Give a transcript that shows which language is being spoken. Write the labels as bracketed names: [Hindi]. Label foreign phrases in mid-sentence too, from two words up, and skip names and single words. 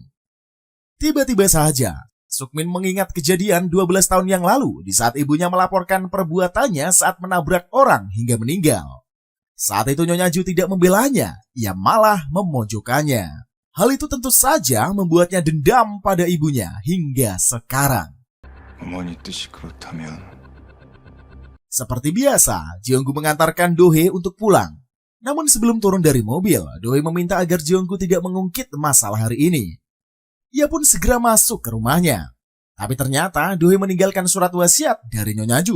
[Indonesian] Tiba-tiba saja, Sukmin mengingat kejadian 12 tahun yang lalu di saat ibunya melaporkan perbuatannya saat menabrak orang hingga meninggal. Saat itu Nyonya Ju tidak membelanya, ia malah memojokkannya. Hal itu tentu saja membuatnya dendam pada ibunya hingga sekarang. [Korean] 어머니 뜻이 그렇다면 [Indonesian] Seperti biasa, Jeonggu mengantarkan Do-hee untuk pulang. Namun sebelum turun dari mobil, Do-hee meminta agar Jeonggu tidak mengungkit masalah hari ini. Ia pun segera masuk ke rumahnya. Tapi ternyata Do-hee meninggalkan surat wasiat dari Nyonya Ju.